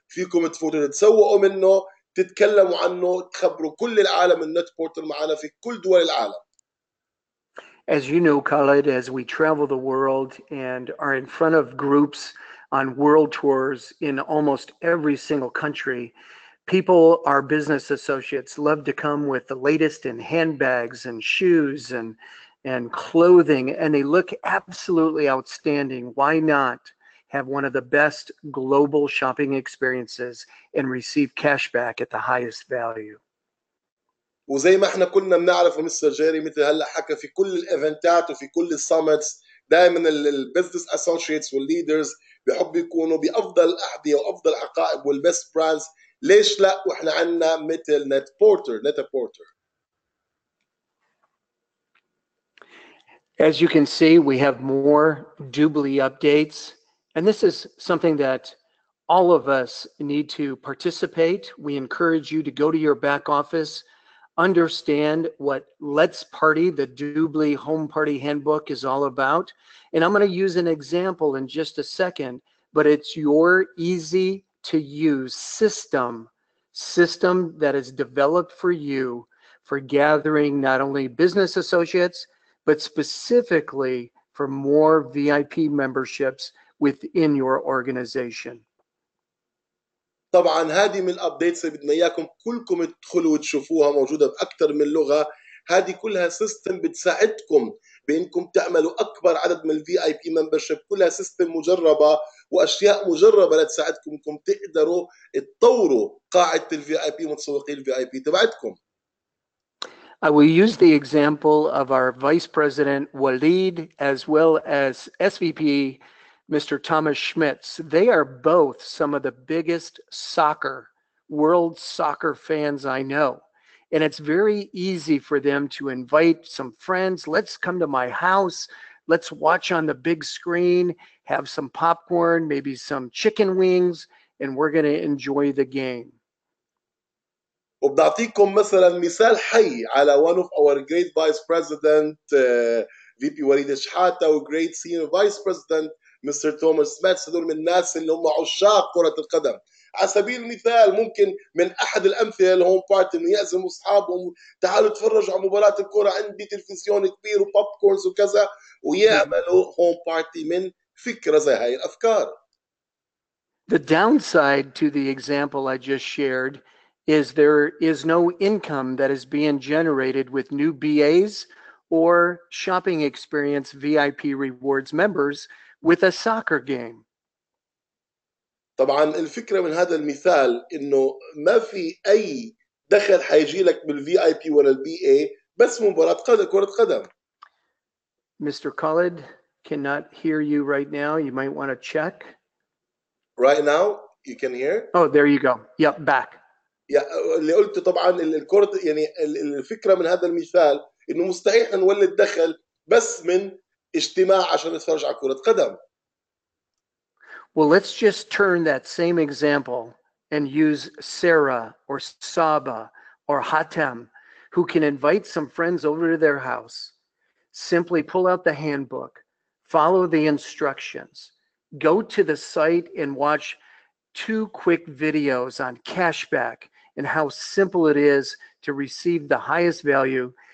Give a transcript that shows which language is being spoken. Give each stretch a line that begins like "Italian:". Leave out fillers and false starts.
Arabic: فيكم تفوتوا تتسوقوا منه، تتكلموا عنه، تخبروا كل العالم النت بورتر معنا في كل دول العالم.
English: As you know, Khalid, as we travel the world and are in front of groups on world tours in almost every single country, people, our business associates, love to come with the latest in handbags and shoes and clothing, and they look absolutely outstanding. Why not have one of the best global shopping experiences and receive cash back at the highest value?
Arabic: وزي ما احنا كلنا بنعرف مستر جيري مثل هلا حكى في كل الايفنتات وفي كل السامتس، دائما البزنس اسوشيتس والليدرز بيحبوا يكونوا بافضل الاحذيه وافضل حقائب والبيست براندز. ليش لا واحنا عندنا مثل نت بورتر.
English: As you can see, we have more Dubli updates, and this is something that all of us need to participate. We encourage you to go to your back office, understand what Let's Party, the Dubli Home Party Handbook, is all about. And I'm going to use an example in just a second, but it's your easy to use system that is developed for you for gathering not only business associates, but specifically for more VIP memberships within your organization.
Arabic: طبعا هذه من الابديتس اللي بدنا اياكم كلكم تدخلوا وتشوفوها، موجوده باكثر من لغه. هذه كلها سيستم بتساعدكم بانكم تعملوا اكبر عدد من الفي اي بي ممبرشيب. كلها سيستم مجربه واشياء مجربه لتساعدكم انكم تقدروا تطوروا قاعده الفي اي بي متسوقين الفي اي بي تبعتكم.
English: I will use the example of our Vice President Walid as well as SVP Mr. Thomas Schmitz. They are both some of the biggest world soccer fans I know. And it's very easy for them to invite some friends. Let's come to my house. Let's watch on the big screen, have some popcorn, maybe some chicken wings, and we're going to enjoy the game.
Arabic: وبنعطيكم مثلا مثال حي على
English: one of our great vice president VP وليد شحاتة و great senior vice president Mr.
Arabic: توماس سميث. هذول من الناس اللي هم عشاق كرة القدم. على سبيل المثال ممكن من أحد الأمثلة الهوم بارتي إنه يعزموا أصحابهم تعالوا تفرجوا على مباراة الكرة، عندي تلفزيون كبير وبوب كورنز وكذا، ويعملوا هوم بارتي من فكرة زي هاي الأفكار.
English: The downside to the example I just shared is there is no income that is being generated with new BAs or shopping experience VIP rewards members with a soccer game.
Arabic: طبعا الفكرة من هذا المثال انه ما في اي دخل حيجي لك بالفي اي بي ولا البي اي بس مباراة كرة قدم.
English: Mr. Khalid cannot hear you right now. You might want to check. Right now you can hear. Oh, there you go. Yep, back.
Arabic: اللي قلته طبعا الكرة، يعني الفكرة من هذا المثال انه مستحيل نولد دخل بس من اجتماع عشان نتفرج على كرة قدم.
English: Well, let's just turn that same example and use Sarah or Saba or Hatem, who can invite some friends over to their house. Simply pull out the handbook, follow the instructions, go to the site and watch 2 quick videos on cashback and how simple it is to receive the highest value.